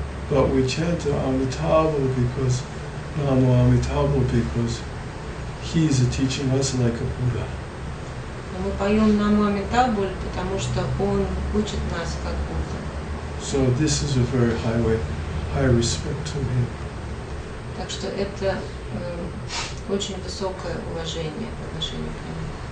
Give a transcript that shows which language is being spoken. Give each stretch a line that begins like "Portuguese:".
English: But we chant Amitabha because Namo Amitabha because he is teaching us like a Buddha.
Russian: Но мы поем Намо Амитабуль, потому что он учит нас как Будда.
English: So this is a very high respect to him.
Russian: Так что это очень высокое уважение по отношению к нему.